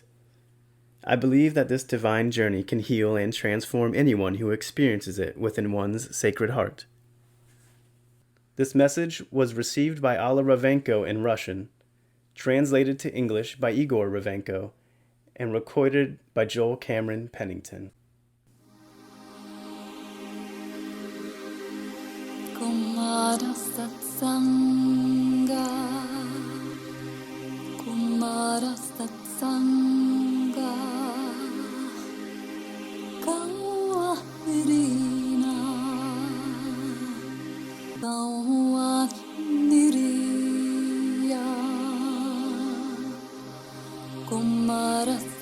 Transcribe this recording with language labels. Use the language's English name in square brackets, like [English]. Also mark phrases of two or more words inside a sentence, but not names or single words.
[English] I believe that this divine journey can heal and transform anyone who experiences it within one's sacred heart. This message was received by Ala Ravenko in Russian, translated to English by Igor Ravenko, and recorded by Joel Cameron Pennington. Kumara Satsanga, Kumara Satsanga, Kawairina, Kawairiya, Kumara